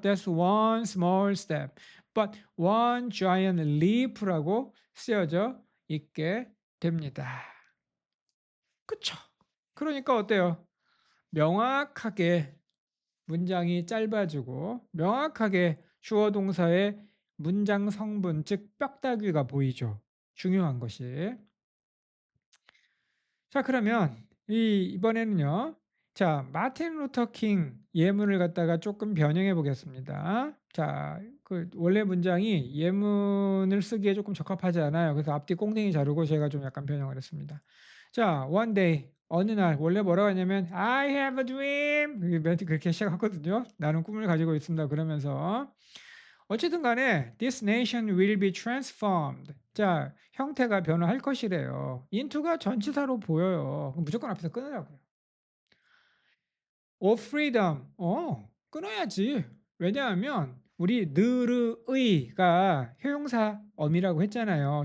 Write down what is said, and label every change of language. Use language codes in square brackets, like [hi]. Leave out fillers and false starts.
[en] That's one small step, but one giant leap [ko] 라고 쓰여져 있게 됩니다. 그쵸? 그러니까 어때요? 명확하게 문장이 짧아지고 명확하게 주어 동사의 문장 성분, 즉 뼈다귀가 보이죠. 중요한 것이. 자, 그러면 이번에는요. 자, 마틴 루터 킹 예문을 갖다가 조금 변형해 보겠습니다. 자, 그 원래 문장이 예문을 쓰기에 조금 적합하지 않아요. 그래서 앞뒤 꽁댕이 자르고 제가 좀 약간 변형을 했습니다. 자, [en] one day [ko] 어느 날 원래 뭐라고 하냐면 [en] I have a dream [ko] 멘트 그렇게 시작하거든요. 나는 꿈을 가지고 있습니다. 그러면서 어쨌든 간에 [en] this nation will be transformed. [ko] 자, 형태가 변화할 것이래요. into가 전치사로 보여요. 그럼 무조건 앞에서 끊으라고요. [en] of freedom. [ko] 끊어야지. 왜냐하면 우리 느르의가 형용사 어미라고 했잖아요.